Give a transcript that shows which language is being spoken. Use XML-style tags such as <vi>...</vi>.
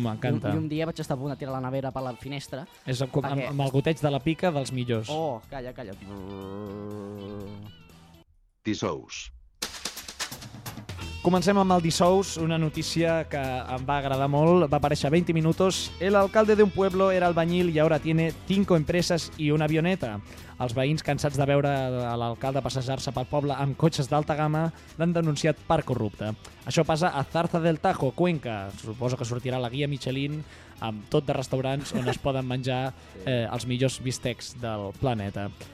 <ca>M'encanta. I un dia vaig estar a punt de tirar la nevera per la finestra. És com, perquè... amb el goteig de la pica dels millors. Oh, calla, calla. Dijous. Comencem amb el Dijous, una notícia que em va agradar molt. Va aparèixer 20 minuts.</ca> <es>El alcalde de un pueblo era albañil y ahora tiene 5 empresas y una avioneta.</es> <ca>Els veïns, cansats de veure l'alcalde passejar-se pel poble amb cotxes d'alta gamma, l'han denunciat per corrupte. Això passa a Zarza del Tajo, Cuenca. Suposo que sortirà la guia Michelin amb tot de restaurants on es poden menjar els millors bistecs del planeta.</ca>